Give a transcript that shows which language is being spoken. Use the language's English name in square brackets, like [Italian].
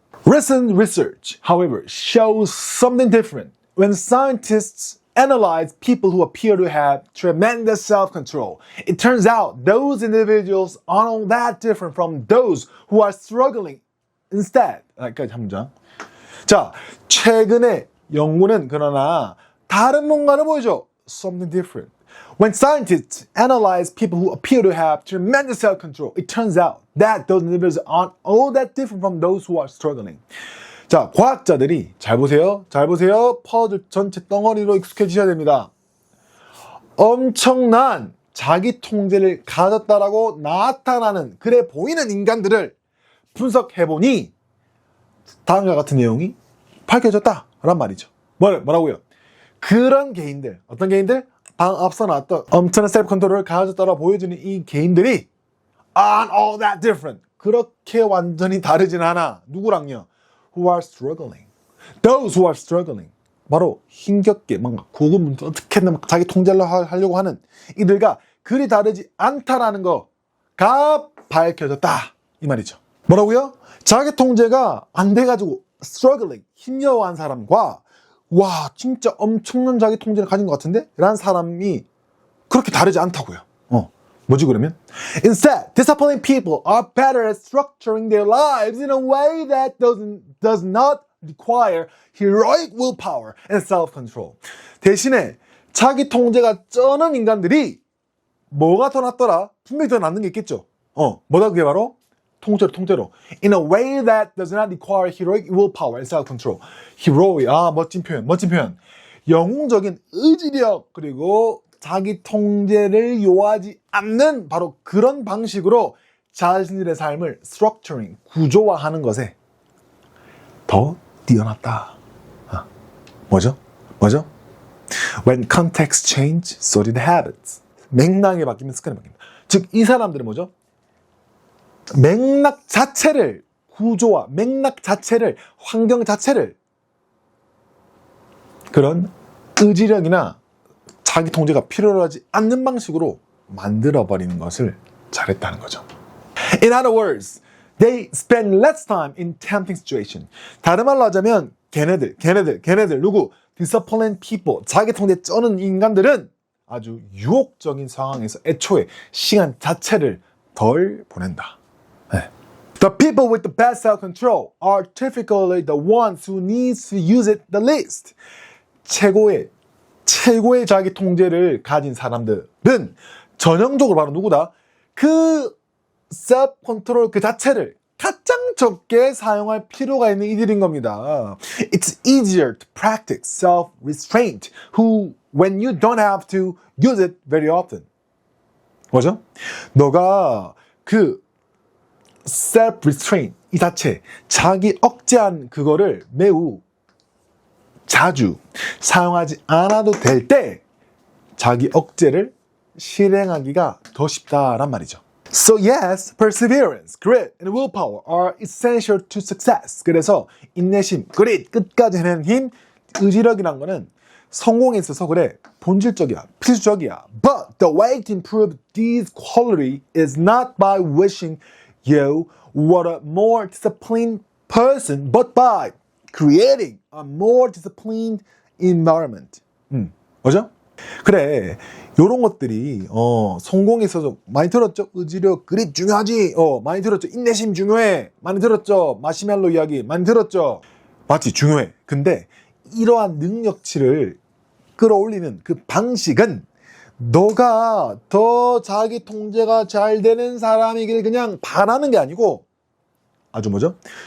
[English] Recent research, however, shows something different. When scientists analyze people who appear to have tremendous self-control, it turns out those individuals aren't all that different from those who are struggling. [Korean] Instead, 여기까지 한 문장. 자, 최근에 연구는 그러나 다른 뭔가를 보여줘. [English] Something different. When scientists analyze people who appear to have tremendous self-control, it turns out that those individuals aren't all that different from those who are struggling. [Korean] 자, 과학자들이 잘 보세요. 퍼즐 전체 덩어리로 익숙해지셔야 됩니다. 엄청난 자기 통제를 가졌다라고 나타나는 그래 보이는 인간들을 분석해보니 다음과 같은 내용이 밝혀졌다란 말이죠. 뭐라고요? 그런 개인들, 어떤 개인들? 앞서 나왔던 엄청난 셀프 컨트롤을 가졌다라고 보여주는 이 개인들이 [English] aren't all that different. [Korean] 그렇게 완전히 다르진 않아. 누구랑요? [English] Who are struggling. Those who are struggling. [Korean] 바로 힘겹게 뭔가 고군분투 어떻게든 자기 통제를 하려고 하는 이들과 그리 다르지 않다라는 거가 밝혀졌다. 이 말이죠. 뭐라고요? 자기 통제가 안 돼가지고 struggling, 힘겨워한 사람과 와 진짜 엄청난 자기 통제를 가진 것 같은데? 라는 사람이 그렇게 다르지 않다고요. 뭐지 그러면? [English] Instead, disciplined people are better at structuring their lives in a way that does not require heroic willpower and self-control. [Korean] 대신에 자기 통제가 쩌는 인간들이 뭐가 더 낫더라? 분명히 더 낫는 게 있겠죠. 뭐다 그게 바로? 통제로. [English] In a way that does not require heroic willpower and self-control. [Korean] heroic, 멋진 표현. 영웅적인 의지력, 그리고 자기 통제를 요하지 않는 바로 그런 방식으로 자신들의 삶을 structuring, 구조화하는 것에 더 뛰어났다. 뭐죠? [English] When context change, so did habits. [Korean] 맥락이 바뀌면 습관이 바뀝니다. 즉, 이 사람들은 뭐죠? 맥락 자체를 구조화, 맥락 자체를, 환경 자체를 그런 의지력이나 자기 통제가 필요로 하지 않는 방식으로 만들어버리는 것을 잘했다는 거죠. [English] In other words, they spend less time in tempting situation. [Korean] 다른 말로 하자면 걔네들 누구? [English] Disciplined people, [Korean] 자기 통제 쩌는 인간들은 아주 유혹적인 상황에서 애초에 시간 자체를 덜 보낸다. 네. [English] The people with the best self-control are typically the ones who need to use it the least. [Korean] 최고의 자기 통제를 가진 사람들은 전형적으로 바로 누구다? 그 self-control 그 자체를 가장 적게 사용할 필요가 있는 이들인 겁니다. [English] It's easier to practice self-restraint when you don't have to use it very often. [Korean] 뭐죠? 너가 그 self-restraint 이 자체, 자기 억제한 그거를 매우 자주 사용하지 않아도 될 때 자기 억제를 실행하기가 더 쉽다란 말이죠. [English] So yes, perseverance, grit, and willpower are essential to success. [Korean] 그래서 인내심, grit, 끝까지 해내는 힘, 의지력이란 거는 성공에 있어서 그래 본질적이야, 필수적이야. [English] But the way to improve this quality is not by wishing you were a more disciplined person, but by creating a more disciplined environment. [Korean] 뭐죠? 그래, 요런 것들이 성공에 있어서 많이 들었죠? 의지력, 그립 중요하지. 많이 들었죠? 인내심 중요해. 많이 들었죠? 마시멜로 이야기 많이 들었죠? 맞지, 중요해. 근데 이러한 능력치를 끌어올리는 그 방식은 너가 더 자기 통제가 잘 되는 사람이길 그냥 바라는 게 아니고 아주 뭐죠?